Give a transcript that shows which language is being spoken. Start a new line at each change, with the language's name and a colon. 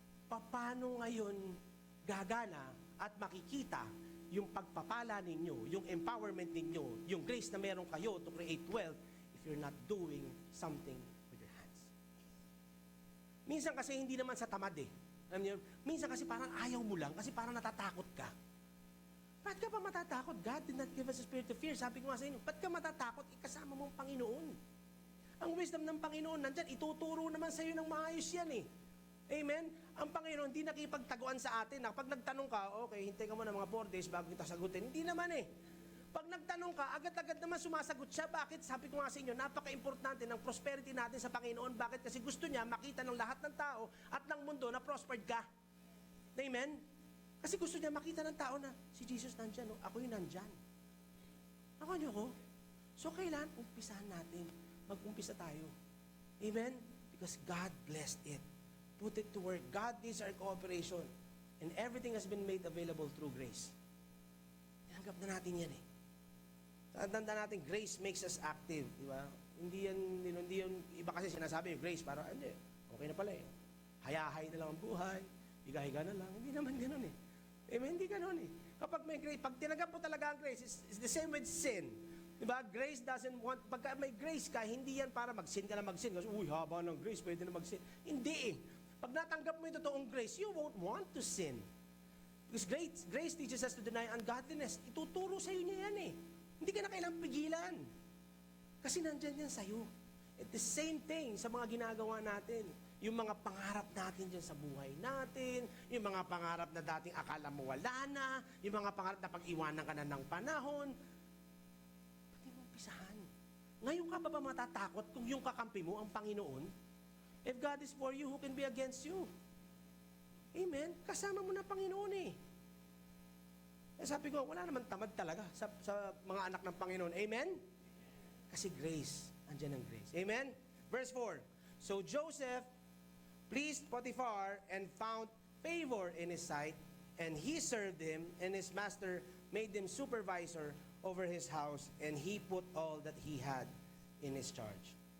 Filipino: Paano ngayon gagana at makikita yung pagpapala ninyo, yung empowerment ninyo, yung grace na meron kayo
English: to create wealth, you're not doing something with your hands.
Filipino: Minsan kasi hindi naman sa tamad eh. Alam niyo, minsan kasi parang ayaw mo lang kasi parang natatakot ka. Ba't ka pa matatakot?
English: God did not give us a spirit of fear.
Filipino: Sabi ko nga sa inyo, ba't ka matatakot? Ikasama mo ang Panginoon. Ang wisdom ng Panginoon nandyan, ituturo naman sa iyo ng maayos yan eh. Amen? Ang Panginoon hindi nakipagtaguan sa atin. Pag nagtanong ka, okay, hintay ka mo ng mga 4 days bago kita sagutin. Hindi naman eh. Pag nagtanong ka, agad-agad naman sumasagot siya. Bakit? Sabi ko nga sa inyo, napaka-importante ng prosperity natin sa Panginoon. Bakit? Kasi gusto niya makita ng lahat ng tao at ng mundo na prospered ka. Amen? Kasi gusto niya makita ng tao na si Jesus nandyan, no? Ako yung nandyan. Ako niyo ko? So, kailan umpisahan natin? Mag-umpisa tayo. Amen?
English: Because God blessed it. Put it to work. God needs our cooperation. And everything has been made available through grace.
Filipino: Tinanggap na natin yan eh. Tanda natin,
English: grace makes us active.
Filipino: Di ba? Hindi yan, iba kasi sinasabi, grace, para, hindi, okay na pala eh. Hayahay na lang ang buhay, higa-higa na lang. Hindi naman ganun eh. Amen? Hindi ganun eh. Kapag may grace, pag tinanggap mo talaga ang grace,
English: it's the same with sin.
Filipino: Diba? Grace doesn't want, pagka may grace ka, hindi yan para mag-sin ka na mag-sin. Kasi, uy, haba ng grace, pwede na mag-sin. Hindi eh.
English: Pag natanggap mo yung totoong grace, you won't want to sin. Because grace teaches us to deny ungodliness.
Filipino: Ituturo sa iyo niya yan eh. Hindi ka na kailangang pigilan. Kasi nandyan yan sa iyo.
English: At the same thing
Filipino: sa mga ginagawa natin. Yung mga pangarap natin dyan sa buhay natin, yung mga pangarap na dating akala mo wala na, yung mga pangarap na pag-iwanan ka na ng panahon, pati mo umpisahan. Ngayon ka ba matatakot kung yung kakampi mo ang Panginoon?
English: If God is for you, who can be against you?
Filipino: Amen? Kasama mo na Panginoon eh. Sabi ko, wala naman tamad talaga sa mga anak ng Panginoon. Amen? Kasi grace. Andyan ang grace. Amen? Verse 4.
English: So Joseph pleased Potiphar and found favor in his sight, and he served him, and his master made him supervisor over his house, and he put all that he had in his charge.